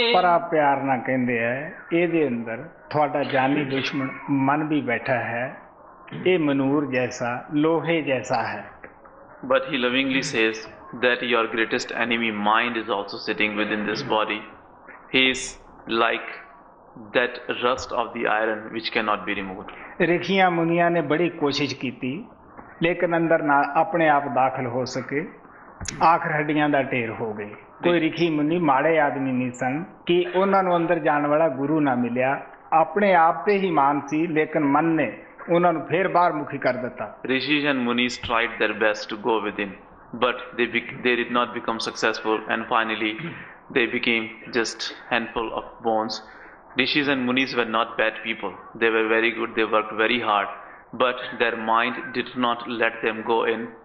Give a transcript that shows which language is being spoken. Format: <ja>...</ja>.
<pa>ਪਰ ਆ ਪਿਆਰ ਨਾਲ ਕਹਿੰਦੇ ਹੈ, ਇਹਦੇ ਅੰਦਰ ਤੁਹਾਡਾ ਜਾਨੀ ਦੁਸ਼ਮਣ ਮਨ ਵੀ ਬੈਠਾ ਹੈ। ਇਹ ਮਨੂਰ ਜੈਸਾ, ਲੋਹੇ ਜੈਸਾ ਹੈ।</pa> <en>But he lovingly says that your greatest enemy mind is also sitting within this body. He is like that rust of the iron which cannot be removed.</en> <pa>ਰਿਖੀਆਂ ਮੁਨੀਆਂ ਨੇ ਬੜੀ ਕੋਸ਼ਿਸ਼ ਕੀਤੀ, ਲੇਕਿਨ ਅੰਦਰ ਨਾ ਆਪਣੇ ਆਪ ਦਾਖਲ ਹੋ ਸਕੇ। ਆਖਰ ਹੱਡੀਆਂ ਦਾ ਢੇਰ ਹੋ ਗਏ। ਕੋਈ ਰਿਖੀ ਮੁਨੀ ਮਾੜੇ ਆਦਮੀ ਨਹੀਂ ਸਨ ਕਿ ਉਹਨਾਂ ਨੂੰ ਅੰਦਰ ਜਾਣ ਵਾਲਾ ਗੁਰੂ ਨਾ ਮਿਲਿਆ। ਆਪਣੇ ਆਪ ਤੇ ਹੀ ਮਾਨ ਸੀ, ਲੇਕਿਨ ਮਨ ਨੇ ਉਹਨਾਂ ਨੂੰ ਫੇਰ ਬਾਹਰ ਮੁਖੀ ਕਰ ਦਿੱਤਾ।</pa> <en>Rishis and Munis tried their best to go within, but they did not become successful, and finally they became just handful of bones. Rishis and Munis were not bad people. They were very good, they worked very hard, but their mind did not let them go in.</en>